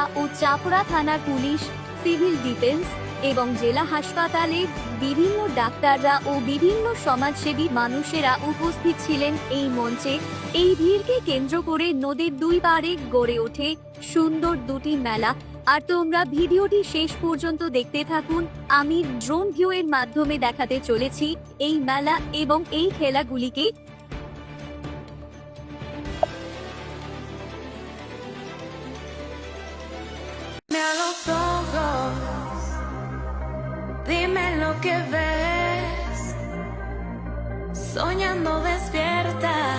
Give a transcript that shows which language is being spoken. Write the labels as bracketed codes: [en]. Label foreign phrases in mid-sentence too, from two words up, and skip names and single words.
[bn] ও চাপড়া থানার পুলিশ, [en] civil defence [bn] এবং জেলা হাসপাতালে বিভিন্ন ডাক্তাররা ও বিভিন্ন সমাজসেবী মানুষেরা উপস্থিত ছিলেন এই মঞ্চে। এই ভিড়কে কেন্দ্র করে নদীর দুই পাড়ে গড়ে ওঠে সুন্দর দুটি মেলা। আর তোমরা ভিডিওটি শেষ পর্যন্ত দেখতে থাকুন। আমি ড্রোন ভিউ এর মাধ্যমে দেখাতে চলেছি এই মেলা এবং এই খেলাগুলিকে। [es] A los ojos, dime lo que ves, soñando despierta,